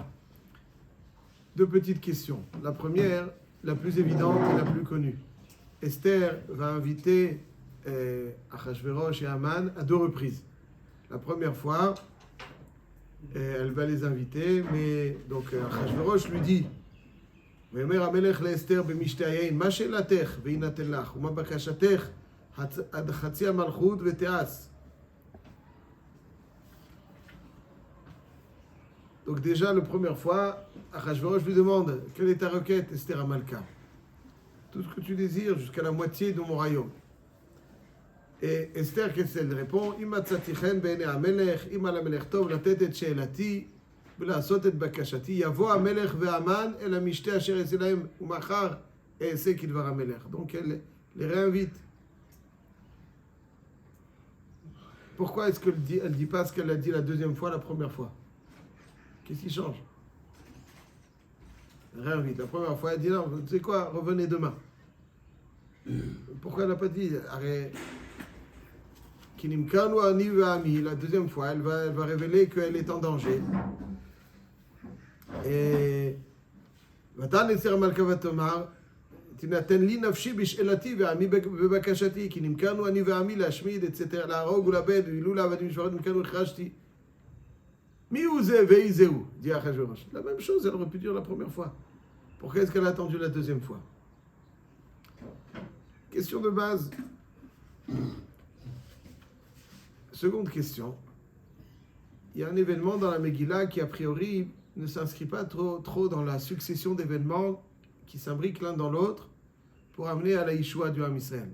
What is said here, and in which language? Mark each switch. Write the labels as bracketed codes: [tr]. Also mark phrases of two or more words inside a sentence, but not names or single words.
[fr] Deux petites questions. La première, la plus évidente et la plus connue. Esther va inviter Achashverosh et Haman à deux reprises. La première fois, elle va les inviter, mais donc Achashverosh lui dit [he] ויאמר המלך לאסתר במשתה היין, מה שאלתך ויינתן לך, ומה בקשתך עד חצי המלכות ותיעש. [fr] Donc déjà, la première fois, Achashverosh lui demande quelle est ta requête, Esther Amalka. Tout ce que tu désires jusqu'à la moitié de mon royaume. Et Esther, qu'est-ce qu'elle répond? [he] אם מצאתי חן בעיני המלך, אם על המלך טוב לתת את שאלתי ולעשות את בקשתי, יבוא המלך והמן אל המשתה אשר אעשה להם, ומחר אעשה כדבר המלך. [fr] Donc elle les réinvite. Pourquoi est-ce qu'elle dit pas ce qu'elle a dit la deuxième fois, la première fois? Qu'est-ce qui change? Réinvite. La première fois, elle dit non, tu sais quoi, revenez demain. Pourquoi elle n'a pas dit arrête? La deuxième fois, elle va révéler qu'elle est en danger. [he] Et ותען אסתר המלכה ותאמר, תינתן לי נפשי בשאלתי ועמי בבקשתי, כי נמכרנו אני ועמי להשמיד, etc., להרוג ולאבד, ואילו לעבדים משפחות נמכרנו החרשתי. מי הוא זה ואי זה הוא? [fr] dit Achashverosh. La même chose, elle aurait pu dire la première fois. Pourquoi est-ce qu'elle a attendu la deuxième fois? Question de base. Seconde question. Il y a un événement dans la Megillah qui, a priori, ne s'inscrit pas trop dans la succession d'événements qui s'imbriquent l'un dans l'autre pour amener à la Yeshua du [he] עם ישראל.